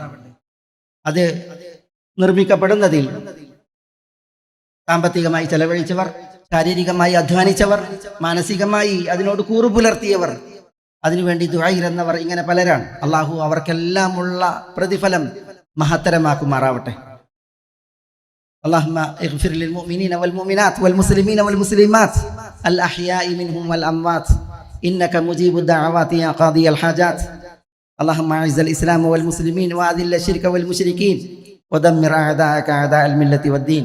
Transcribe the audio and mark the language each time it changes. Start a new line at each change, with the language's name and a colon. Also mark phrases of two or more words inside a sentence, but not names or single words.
Malayalam: അത് നിർമ്മിക്കപ്പെടുന്നതിൽ സാമ്പത്തികമായി ചെലവഴിച്ചവർ, ശാരീരികമായി അധ്വാനിച്ചവർ, മാനസികമായി അതിനോട് കൂറു പുലർത്തിയവർ, അതിനുവേണ്ടി ദുആ ഇരന്നവർ, ഇങ്ങനെ പലരാണ്. അള്ളാഹു അവർക്കെല്ലാമുള്ള പ്രതിഫലം മഹത്തരമാക്കുമാറാവട്ടെ.
Arabic: اللهم اغفر للمؤمنين والمؤمنات والمسلمين والمسلمات الأحياء منهم والأموات إنك مجيب الدعوات يا قاضي الحاجات. اللهم أعز الإسلام والمسلمين وأذل الشرك والمشركين ودمر أعداءك أعداء الملة والدين.